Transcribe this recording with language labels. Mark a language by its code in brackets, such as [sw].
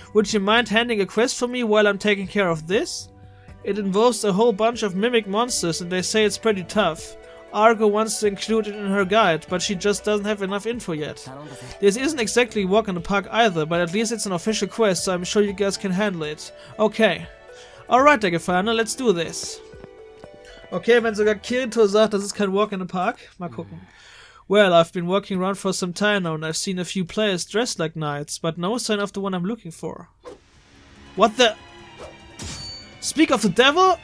[en] Would you mind handing a quest for me while I'm taking care of this? It involves a whole bunch of mimic monsters and they say it's pretty tough. Argo wants to include it in her guide, but she just doesn't have enough info yet. This isn't exactly a walk in the park either, but at least it's an official quest, so I'm sure you guys can handle it. Okay. Alright, der Gefallene, let's do this. [de] Okay, wenn sogar Kirito sagt, das ist kein [en] Walk in the Park. [de] Mal gucken. [en] Well, I've been walking around for some time now and I've seen a few players dressed like knights, but no sign of the one I'm looking for. What the... Speak of the devil?